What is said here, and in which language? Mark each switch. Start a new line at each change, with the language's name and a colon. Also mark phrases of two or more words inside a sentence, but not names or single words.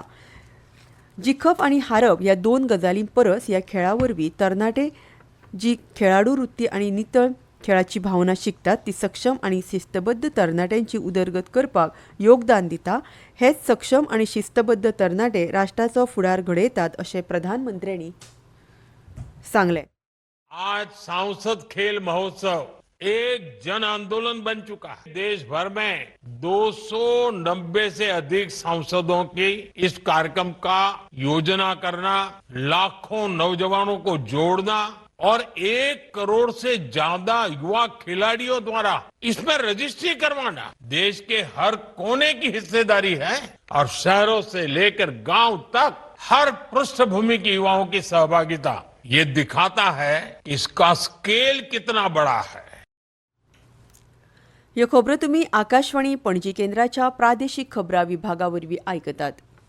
Konkani: जिखप आनी हारप ह्या दोन गजालीं परस ह्या खेळा वरवीं तरणाटे जी खेळाडू वृत्ती आनी नितळ खेळाची भावना शिकतात ती सक्षम आनी शिस्तबद्ध तरणाट्यांची उदरगत करपाक योगदान दिता. हेच सक्षम आनी शिस्तबद्ध तरणाटे राष्ट्राचो फुडार घडयतात अशें प्रधानमंत्र्यांनी सांगलें.
Hindi: आज सांसद खेल महोत्सव एक जन आंदोलन बन चुका है. देश भर में 290 से अधिक सांसदों की इस कार्यक्रम का योजना करना, लाखों नौजवानों को जोड़ना और 1 करोड़ से ज्यादा युवा खिलाड़ियों द्वारा इसमें रजिस्ट्री करवाना देश के हर कोने की हिस्सेदारी है. और शहरों से लेकर गांव तक हर पृष्ठभूमि के युवाओं की सहभागिता ये दिखाता है कि इसका स्केल कितना बड़ा है.
Konkani: ह्यो खबरो तुमी आकाशवाणी पणजी केंद्राच्या प्रादेशीक खबरां विभागावरवीं आयकतात.